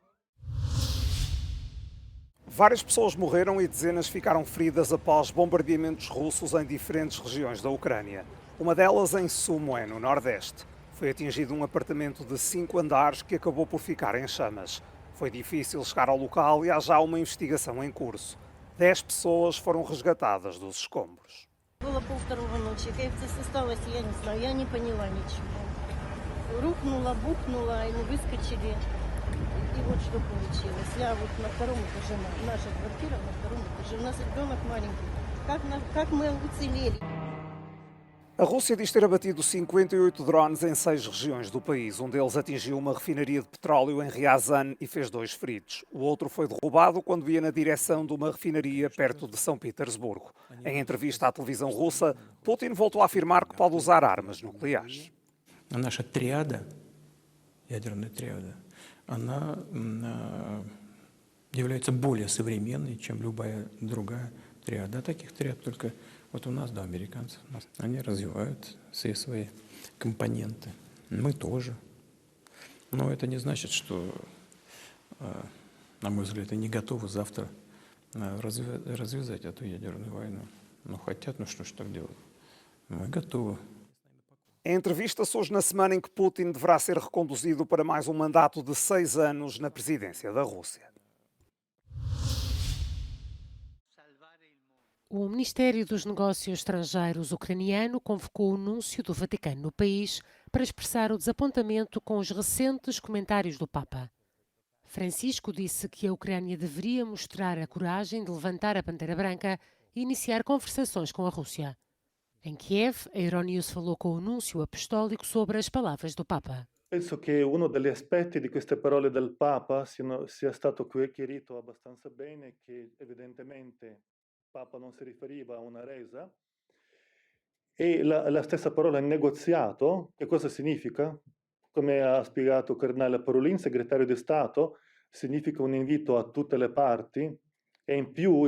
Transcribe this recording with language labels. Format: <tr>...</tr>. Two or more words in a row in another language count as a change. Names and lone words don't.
<pt>Várias pessoas morreram e dezenas ficaram feridas após bombardeamentos russos em diferentes regiões da Ucrânia. Uma delas em Sumy, no Nordeste. Foi atingido um apartamento de 5 andares que acabou por ficar em chamas. Foi difícil chegar ao local e há já uma investigação em curso. 10 pessoas foram resgatadas dos escombros.</pt> <ru>Было 1:30 ночи. Как это осталось, я не знаю. Я не поняла ничего. Рухнула, бухнула, и мы выскочили. И вот что получилось. Я вот на втором этаже, наша квартира на втором этаже. У нас ребенок маленький. Как мы уцелели?</ru> <pt>A Rússia diz ter abatido 58 drones em 6 regiões do país. Um deles atingiu uma refinaria de petróleo em Ryazan e fez 2 feridos. O outro foi derrubado quando ia na direção de uma refinaria perto de São Petersburgo. Em entrevista à televisão russa, Putin voltou a afirmar que pode usar armas nucleares. A nossa</pt> <ru>триада, ядерная триада, она является более современной, чем любая другая триада. А таких триад только вот у нас, да, американцев. Они развивают все свои компоненты. Мы тоже. Но это не значит, что, на мой взгляд, они готовы завтра развязать эту ядерную войну. Ну, хотят, ну что ж так делать? Мы готовы.</ru> <pt>A entrevista surge na semana em que Putin deverá ser reconduzido para mais um mandato de 6 anos na presidência da Rússia. O Ministério dos Negócios Estrangeiros ucraniano convocou o núncio do Vaticano no país para expressar o desapontamento com os recentes comentários do Papa. Francisco disse que a Ucrânia deveria mostrar a coragem de levantar a bandeira branca e iniciar conversações com a Rússia. Em Kiev, a Euronews falou com o núncio apostólico sobre as palavras do Papa.</pt> <it>Penso che uno degli aspetti di queste parole del Papa sia stato chiarito abbastanza bene, che evidentemente Papa non si riferiva a una resa, e la stessa parola negoziato, che cosa significa? Come ha spiegato Cardinale Parolin, segretario di Stato, significa un invito a tutte le parti e in più</it>